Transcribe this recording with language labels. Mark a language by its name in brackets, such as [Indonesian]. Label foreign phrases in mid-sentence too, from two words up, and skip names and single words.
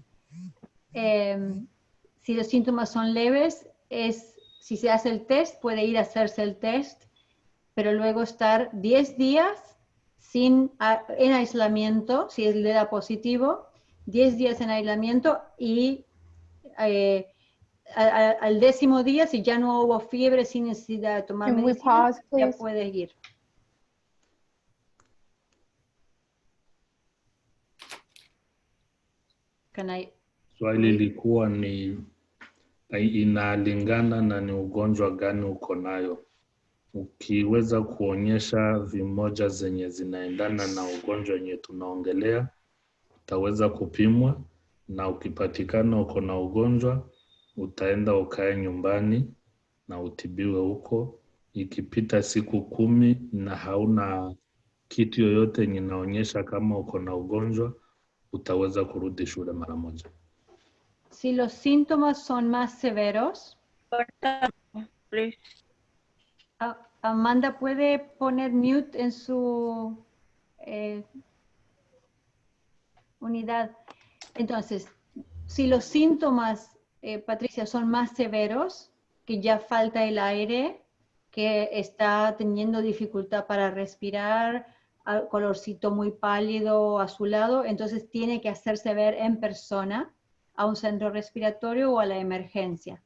[Spanish] Si los síntomas son leves, si se hace el test, puede ir a hacerse el test, pero luego estar 10 días en aislamiento, si le da positivo, 10 días en aislamiento y al 10º día, si ya no hubo fiebre, sin necesidad de tomar medicina, ya puede ir. [Swahili] Swali lilikuwa ni inalingana na ni ugonjwa gani uko nayo. Ukiweza kuonyesha vimoja zenye zinaendana na ugonjwa yenye tunaongelea, utaweza kupimwa, na ukipatikana uko na ugonjwa, utaenda ukae nyumbani na utibiwe huko. Ikipita siku 10 na hauna kitu yoyote yenye inaonyesha kama uko na ugonjwa, utaweza kurudi shule mara moja. [Spanish] Si los síntomas son más severos, Amanda, ¿puede poner mute en su unidad? Entonces, si los síntomas, Patricia, son más severos, que ya falta el aire, que está teniendo dificultad para respirar, colorcito muy pálido, azulado, entonces tiene que hacerse ver en persona a un centro respiratorio o a la emergencia.